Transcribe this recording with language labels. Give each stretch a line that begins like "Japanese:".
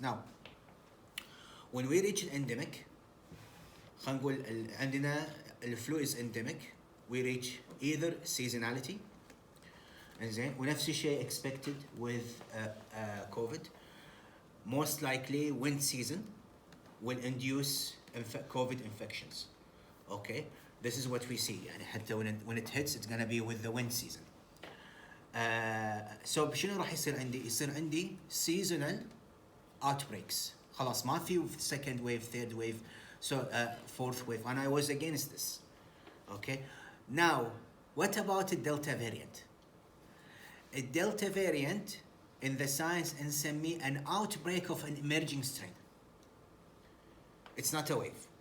English: Now, when we reach endemic, خلينا نقول عندنا الفلو is endemic, we reach either seasonality, انزين, ونفس الشيء expected with COVID. Most likely wind season will induce COVID infections. Okay, this is what we see. يعني حتى when it hits, it's gonna be with the wind season.
Arabic: So شنو راح يصير عندي؟ يصير عندي seasonal outbreaks.
English: خلاص ما في second wave, third wave, so fourth wave, and I was against this. Okay, now what about the Delta variant? A Delta variant in the science نسميه an outbreak of an emerging strain. It's not a wave.